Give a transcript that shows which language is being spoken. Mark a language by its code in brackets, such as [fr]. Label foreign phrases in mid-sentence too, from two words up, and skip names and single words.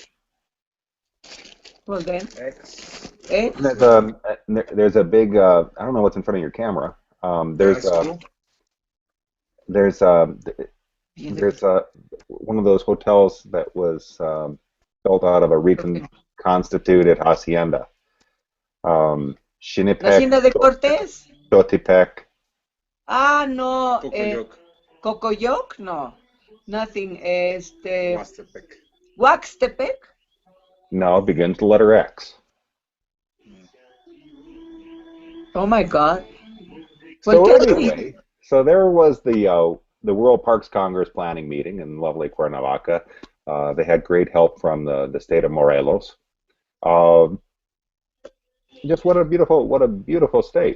[en] Well then, X. eh? There's a big, I don't know what's in front of your camera. High school. There's one of those hotels that was built out of a reconstituted hacienda. La Shinipec, hacienda de Cortés. Chotepec. Ah, no. Cocoyoc. Cocoyoc? No. Nothing. Huastepec. Huaxtepec? No, begins with the letter X. Oh my God. So Well, tell me. anyway, so there was the World Parks Congress planning meeting in lovely Cuernavaca. They had great help from the state of Morelos. Um, just what a beautiful state.